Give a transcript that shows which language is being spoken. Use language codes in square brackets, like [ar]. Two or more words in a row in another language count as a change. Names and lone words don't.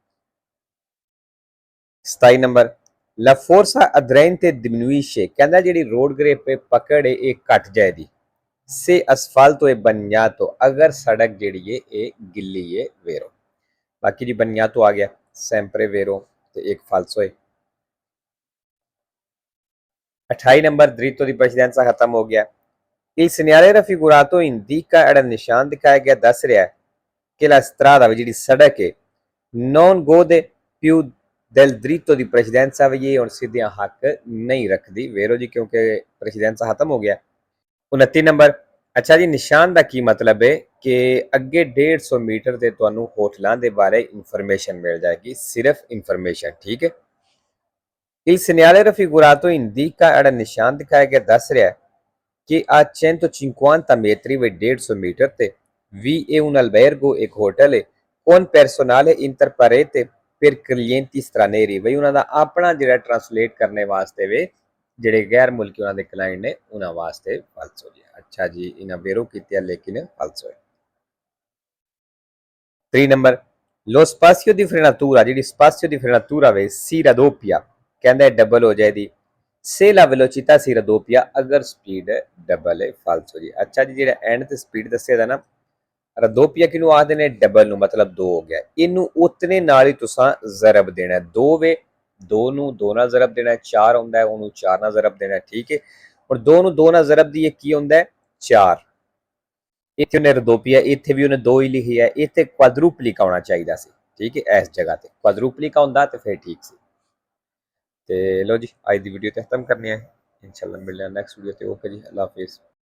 [pa] 27 ਨੰਬਰ [it] la forza aderente diminuisce [pa] ਕਹਿੰਦਾ ਜਿਹੜੀ ਰੋਡ ਗ੍ਰਿਪ ਤੇ ਪਕੜ ਹੈ ਇਹ ਘਟ ਜਾਏਗੀ से [it] asfalto e bagnato [pa] अगर सड़क ਜਿਹੜੀ ਹੈ ਇਹ ਗਿੱਲੀ ਹੈ ਵੇਰੋ ਬਾਕੀ ਜੀ bagnato ਆ ਗਿਆ [it] sempre vero [pa] ਤੇ ਇੱਕ ਫਾਲਸੋ ਹੈ 28 ਨੰਬਰ dritto [it] di precedenza [pa] ਖਤਮ ਹੋ ਗਿਆ [it] il segnale raffigurato indica [pa] ਜਿਹੜਾ ਨਿਸ਼ਾਨ ਦਿਖਾਇਆ ਗਿਆ ਦੱਸ ਰਿਹਾ ਹੈ ਕਿ [it] la strada [pa] ਜਿਹੜੀ ਸੜਕ ਹੈ [it] non gode più del dritto di precedenza [pa] ਵੀ ਇਹ ਹੁਣ ਸਿੱਧਿਆਂ ਹੱਕ ਨਹੀਂ ਰੱਖਦੀ ਵੇਰੋ ਜੀ ਕਿਉਂਕਿ precedenza ਖਤਮ ਹੋ ਗਿਆ 29 ਨੰਬਰ ਅੱਛਾ ਜੀ ਨਿਸ਼ਾਨ ਦਾ ਕੀ ਮਤਲਬ ਹੈ ਕਿ ਅੱਗੇ 150 ਮੀਟਰ ਤੇ ਤੁਹਾਨੂੰ ਹੋਟਲਾਂ ਦੇ ਬਾਰੇ ਇਨਫੋਰਮੇਸ਼ਨ ਮਿਲ ਜਾਏਗੀ ਸਿਰਫ ਇਨਫੋਰਮੇਸ਼ਨ ਠੀਕ ਹੈ [it] il segnale raffigurato indica [pa] ਜਿਹੜਾ ਨਿਸ਼ਾਨ ਦਿਖਾਇਆ ਗਿਆ ਦੱਸ ਰਿਹਾ ਹੈ ਕਿ [it] a 150 metri [pa] ਵੇ 150 ਮੀਟਰ ਤੇ [it] vi è un albergo [pa] ਇੱਕ ਹੋਟਲ ਹੈ [it] con personale interprete per clienti stranieri [pa] ਬਈ ਉਹਨਾਂ ਦਾ ਆਪਣਾ ਜਿਹੜਾ ਟ੍ਰਾਂਸਲੇਟ ਕਰਨੇ ਵਾਸਤੇ ਵੇ ਜਿਹੜੇ ਗੈਰ ਮੁਲਕੀ ਉਹਨਾਂ ਦੇ ਕਲਾਇੰਟ ਨੇ ਉਹਨਾਂ ਵਾਸਤੇ ਫਾਲਸੋ ਜੀ ਅੱਛਾ ਜੀ ਇਹਨਾਂ ਵੇਰੋ ਕੀਤੇ ਲੇਕਿਨ ਫਾਲਸੋ ਹੈ 3 ਨੰਬਰ [it] lo spazio di frenatura [pa] ਜਿਹੜੀ [it] spazio di frenatura [pa] ਵੇ [it] si raddoppia [pa] ਕਹਿੰਦਾ ਡਬਲ ਹੋ ਜਾਏਗੀ [it] se la velocità si raddoppia [pa] ਅਗਰ ਸਪੀਡ ਡਬਲ ਹੈ ਫਾਲਸੋ ਜੀ ਅੱਛਾ ਜੀ ਜਿਹੜਾ ਐਂਡ ਤੇ ਸਪੀਡ ਦੱਸਿਆ ਦਾ ਨਾ raddoppia ਕਿਨੂੰ ਆਖਦੇ ਨੇ ਡਬਲ ਨੂੰ ਮਤਲਬ 2 ਹੋ ਗਿਆ ਇਹਨੂੰ ਉਤਨੇ ਨਾਲ ਹੀ ਤੁਸੀਂ ਜ਼ਰਬ ਦੇਣਾ 2 ਵੇ 2 ਨੂੰ 2 ਨਾਲ ਜ਼ਰਬ ਦੇਣਾ 4 ਹੁੰਦਾ ਹੈ ਉਹਨੂੰ 4 ਨਾਲ ਜ਼ਰਬ ਦੇਣਾ ਠੀਕ ਹੈ ਔਰ 2 ਨੂੰ 2 ਨਾਲ ਜ਼ਰਬ ਦੀ ਕੀ ਹੁੰਦਾ ਹੈ 4 ਇੱਥੇ ਉਹਨੇ ਰਦੋਪੀਆ ਇੱਥੇ ਵੀ ਉਹਨੇ 2 ਹੀ ਲਿਖੀ ਹੈ ਇੱਥੇ ਕੁਆਡਰੂਪਲਿਕ ਆਉਣਾ ਚਾਹੀਦਾ ਸੀ ਠੀਕ ਹੈ ਇਸ ਜਗ੍ਹਾ ਤੇ ਕੁਆਡਰੂਪਲਿਕ ਆਉਂਦਾ ਤੇ ਫਿਰ ਠੀਕ ਸੀ ਤੇ ਲੋ ਜੀ ਅੱਜ ਦੀ ਵੀਡੀਓ ਤੇ ਖਤਮ ਕਰਨੀ ਹੈ ਇਨਸ਼ਾਅੱਲਾ ਮਿਲਦੇ ਹਾਂ [en] next video [pa] ਤੇ ਓਕੇ ਜੀ ਅੱਲਾਹ ਹਾਫਿਜ਼